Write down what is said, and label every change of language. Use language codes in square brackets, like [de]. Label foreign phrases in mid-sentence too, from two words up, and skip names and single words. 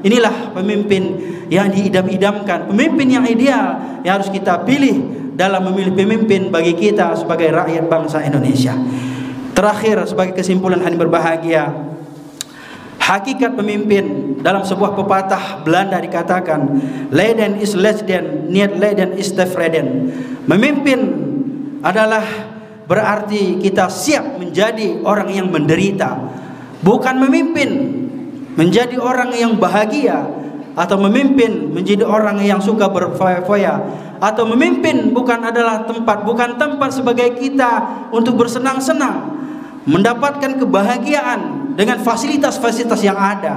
[id] Inilah pemimpin yang diidam-idamkan, pemimpin yang ideal yang harus kita pilih dalam memilih pemimpin bagi kita sebagai rakyat bangsa Indonesia. Terakhir, sebagai kesimpulan hadirin berbahagia, hakikat pemimpin dalam sebuah pepatah Belanda dikatakan, [nl] "Leiden is lesden, niet leiden is tevreden." [id] Memimpin adalah berarti kita siap menjadi orang yang menderita, bukan memimpin menjadi orang yang bahagia, atau memimpin menjadi orang yang suka berfoya-foya, atau memimpin bukan tempat sebagai kita untuk bersenang-senang, mendapatkan kebahagiaan dengan fasilitas-fasilitas yang ada.